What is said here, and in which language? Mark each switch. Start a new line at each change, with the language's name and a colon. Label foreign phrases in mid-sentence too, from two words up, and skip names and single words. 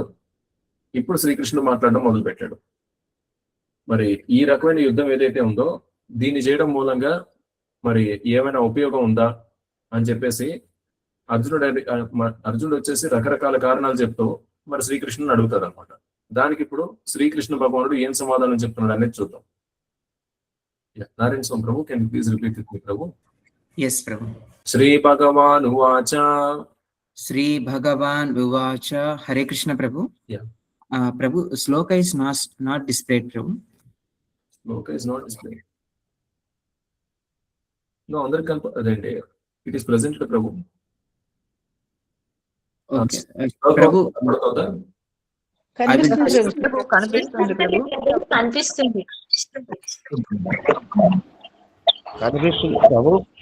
Telugu: ఇప్పుడు శ్రీకృష్ణుడు మాట్లాడడం మొదలు పెట్టాడు. మరి ఈ రకమైన యుద్ధం ఏదైతే ఉందో దీన్ని చేయడం మూలంగా మరి ఏమైనా ఉపయోగం ఉందా అని చెప్పేసి అర్జునుడు వచ్చేసి రకరకాల కారణాలు చెప్తూ మరి శ్రీకృష్ణుని అడుగుతాడు అనమాట. దానికి ఇప్పుడు శ్రీకృష్ణ భగవానుడు ఏం సమాధానం చెప్తున్నాడు అనేది చూద్దాం.
English: నారాయణ స్వామి ప్రభు, can you please repeat with me ప్రభు? Yes, Prabhu.
Sanskrit: శ్రీ భగవాన్ ఉవాచ. Sri Bhagavan Uvacha. Hare Krishna Prabhu.
English: Yeah. Prabhu, sloka is not displayed, Prabhu. Sloka is not displayed.
Telugu: అందరికి అదేంటి,
English: it is present
Telugu: ప్రభు. ఓకే ప్రభు, కనబడుతోందా? కనిపిస్తుంది కనిపిస్తుంది ప్రభు.